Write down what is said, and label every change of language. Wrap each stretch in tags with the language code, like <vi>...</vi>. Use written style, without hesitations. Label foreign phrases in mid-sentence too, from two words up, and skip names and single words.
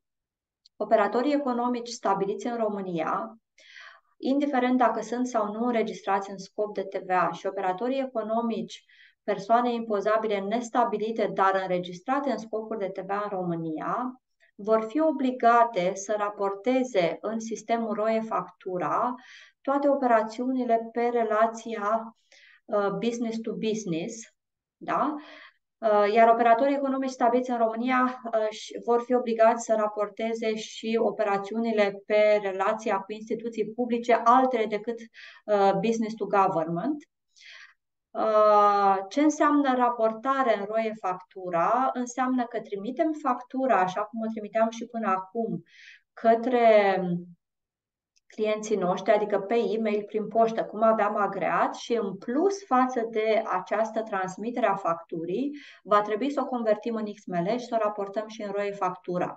<ro>Operatorii economici stabiliți în România, indiferent dacă sunt sau nu înregistrați în scop de TVA, și operatorii economici, persoane impozabile nestabilite, dar înregistrate în scopuri de TVA în România, vor fi obligate să raporteze în sistemul ROE factura toate operațiunile pe relația</ro> <en>business to business,</en> <ro>da? Iar operatorii economici stabiliți în România vor fi obligați să raporteze și operațiunile pe relația cu instituții publice altele decât</ro> <en>business to government.</en> <ro>Ce înseamnă raportare în ROE factura? Înseamnă că trimitem factura, așa cum o trimiteam și până acum, către clienții noștri, adică pe e-mail, prin poștă, cum aveam agreat, și în plus față de această transmitere a facturii, va trebui să o convertim în XML și să o raportăm și în ROE factura.</ro>